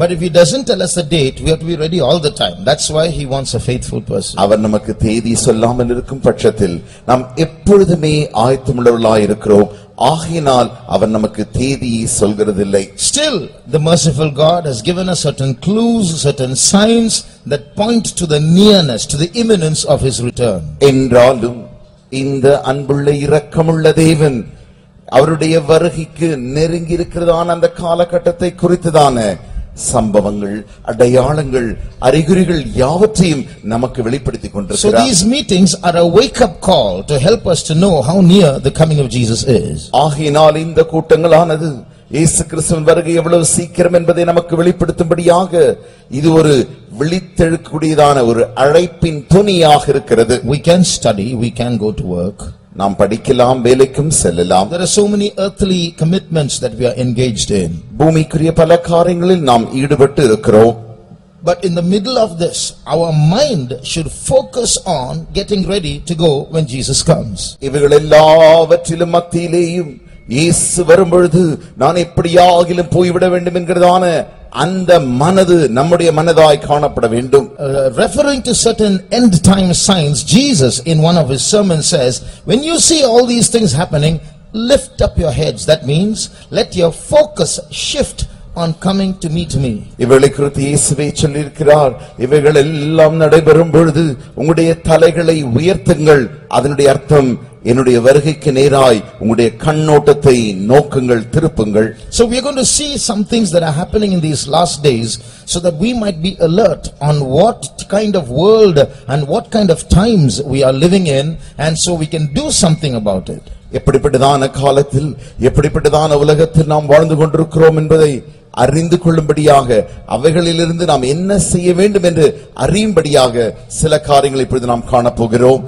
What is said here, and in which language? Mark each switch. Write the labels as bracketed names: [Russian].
[English] But if he doesn't tell us the date, we have to be ready all the time. That's why he wants a faithful person. [Tamil] அவர் நமக்கு தேதி சொல்லாமல் இருக்கும் பட்சத்தில் நாம் எப்பொழுதுமே ஆயத்தமுள்ளவர்களாய் இருக்கிறோம். ஆகையினால் அவர் நமக்கு தேதியை சொல்கிறதில்லை. [English] Still, the merciful God has given us certain clues, certain signs that point to the nearness, to the imminence of his return. [Tamil] என்றாலும் இந்த அன்புள்ள இரக்கமுள்ள தேவன் அவருடைய வருகைக்கு நெருங்கி இருக்கிறதான அந்த காலகட்டத்தை குறித்துதான சம்பவங்கள், அடையாளங்கள், அறிகுறிகள் யாவற்றையும் நமக்கு வெளிப்படுத்திக் கொண்டிருக்கிறார். [English] So these meetings are a wake up call to help us to know how near the coming of Jesus is. [Tamil] ஆகையினால் இந்த கூட்டங்களானது இயேசு கிறிஸ்துவின் வருகை எவ்வளவு சீக்கிரம் என்பதை நமக்கு வெளிப்படுத்தும்படியாக இது ஒரு விழித்தெழுக்கூடியதான ஒரு அழைப்பின் துணியாக இருக்கிறது. [English] We can study, we can go to work. [Tamil] நாம் படிக்கலாம், வேலைக்கும் செல்லலாம். [English] There are so many earthly commitments that we are engaged in. [Tamil] பூமிக்குரிய பல காரியங்களில் நாம் ஈடுபட்டு இருக்கிறோம். [English] But in the middle of this, our mind should focus on getting ready to go when Jesus comes. [Tamil] இவைகள் எல்லாவற்றிலும் மத்தியிலேயும் இயேசு வரும்பொழுது நான் எப்படியாகிலும் போய்விட வேண்டும் என்கிறதான அந்த மனது நம்முடைய மனதாய் காணப்பட வேண்டும். [English] Referring to certain end time signs, Jesus in one of his sermons says, when you see all these things happening, lift up your heads. That means let your focus shift on coming to meet me. [Tamil] இவைகளை குறித்து இயேசுவே சொல்லியிருக்கிறார். இவைகள் எல்லாம் நடைபெறும் பொழுது உங்களுடைய தலைகளை உயர்த்துங்கள். அதனுடைய அர்த்தம் என்னுடைய வருகைக்கு நேராய் உங்களுடைய கண்ணோட்டத்தை நோக்குங்கள், திருப்புங்கள். [English] So we are going to see some things that are happening in these last days so that we might be alert on what kind of world and what kind of times we are living in, and so we can do something about it. [Tamil] எப்படிப்பட்டதான காலத்தில் எப்படிப்பட்டதான உலகத்தில் நாம் வாழ்ந்து கொண்டிருக்கிறோம் என்பதை அறிந்து கொள்ளும்படியாக அவைகளிலிருந்து நாம் என்ன செய்ய வேண்டும் என்று அறியும்படியாக சில காரியங்களை இப்பொழுது நாம் காணப்போகிறோம்.